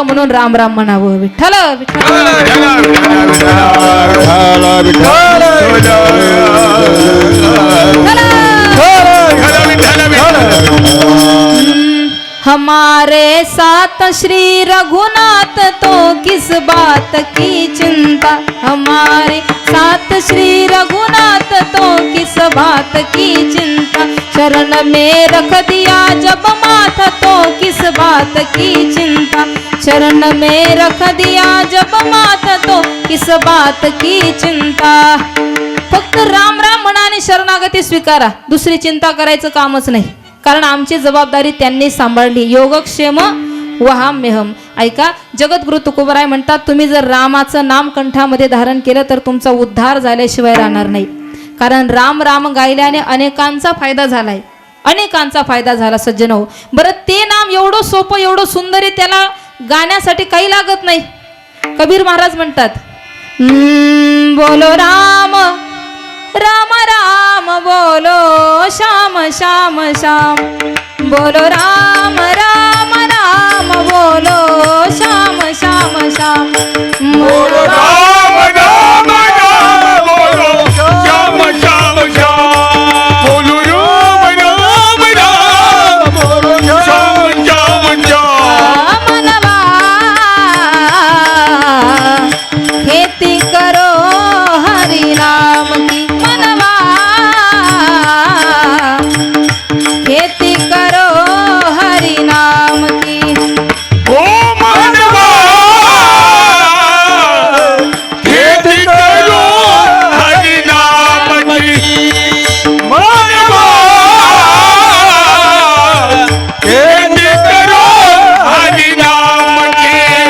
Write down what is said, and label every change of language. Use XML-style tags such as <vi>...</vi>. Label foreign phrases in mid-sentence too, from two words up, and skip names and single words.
<mr>म्हणून राम राम म्हणावं.</mr> <hi>विठ्ठल हमारे साथ श्री रघुनाथ तो किस बात की चिंता, हमारे साथ श्री रघुनाथ तो किस बात की चिंता, शरण में रख दिया जब माथा तो किस बात की चिंता, शरण में रख दिया जब माथा तो किस बात की चिंता.</hi> <mr>फक्त राम राम म्हणा आणि शरणागती स्वीकारा, दुसरी चिंता करायचं कामच नाही. कारण आमची जबाबदारी त्यांनी सांभाळली.</mr> <sa>योगक्षेम वहाम्यहम.</sa> <mr>ऐका, जगद्गुरु तुकोबराय म्हणतात, तुम्ही जर रामाचं नाम कंठामध्ये धारण केलं तर तुमचा उद्धार झाल्याशिवाय राहणार नाही. कारण राम राम गायल्याने अनेकांचा फायदा झालाय, अनेकांचा फायदा झाला सज्जन हो. बरं, ते नाम एवढं सोपं, एवढं सुंदर आहे, त्याला गाण्यासाठी काही लागत नाही. कबीर महाराज म्हणतात,</mr> <hi>बोलो राम राम राम बोलो श्याम श्याम श्याम, बोलो राम राम राम बोलो श्याम श्याम श्याम, बोलो राम राम राम बोलो श्याम श्याम श्याम, बोलो राम राम राम बोलो श्याम श्याम श्याम. मनवा खेती करो हरि नाम की, मनवा खेती करो हरि नाम की. ओ मनवा खेती करो हरि नाम की, मनवा खेती करो हरि नाम की.</hi>